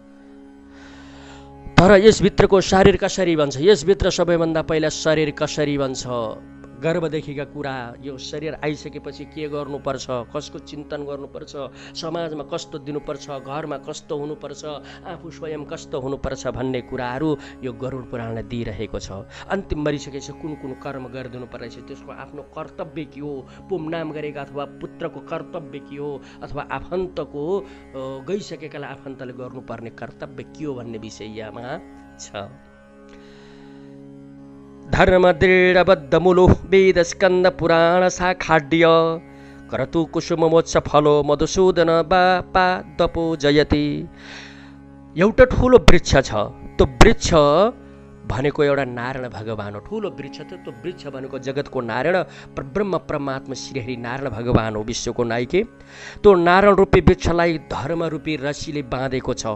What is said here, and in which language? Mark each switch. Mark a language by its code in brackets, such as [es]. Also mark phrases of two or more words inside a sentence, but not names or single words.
[ne] तर यसभित्रको शरीर कसरी बन्छ, यसभित्र सबैभन्दा पहिला शरीर कसरी बन्छ, गर्भदेखिका कुरा, यो शरीर आइसकेपछि के गर्नुपर्छ, कसको चिन्तन गर्नुपर्छ, समाजमा कस्तो दिनुपर्छ, घरमा कस्तो हुनुपर्छ, आफू स्वयं कस्तो हुनुपर्छ भन्ने कुराहरू यो गरुड पुराणले दिइरहेको छ। अन्तिम मरिसकेपछि कुन कुन कर्म गरिदिनु पर्छ, त्यसको आफ्नो कर्तव्य के हो, पुमनाम गरेका अथवा पुत्रको कर्तव्य के हो, अथवा आफन्तको गइसकेकालाई आफन्तले गर्नुपर्ने कर्तव्य के हो भन्ने विषयमा छ। [sa] धर्म दृढबद्ध मूलो वेद स्कन्द पुराण शाखाढ्य करतु कुसुम मोक्ष फलो मधुसूदन बापा दपो जयति। [ne] एउटा ठुलो वृक्ष छ, त्यो वृक्ष भनेको एउटा नारायण भगवान हो। ठुलो वृक्ष त त्यो वृक्ष भनेको जगतको नारायण ब्रह्म परमात्मा श्रीहरि नारायण भगवान हो, विश्वको नायके। त्यो नारायण रूपी वृक्षलाई धर्म रूपी रस्सीले बाँधेको छ।